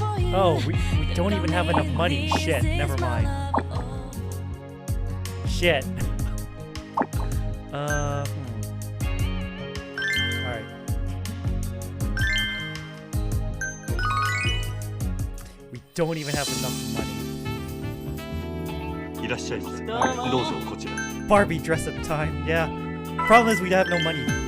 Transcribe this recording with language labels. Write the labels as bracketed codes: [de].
[en] Oh, we don't even have enough money. Shit, never mind. Shit. Alright. We don't even have enough money. [ja] いらっしゃいませどうぞこちら [en] Barbie dress up time, yeah. Problem is we have no money.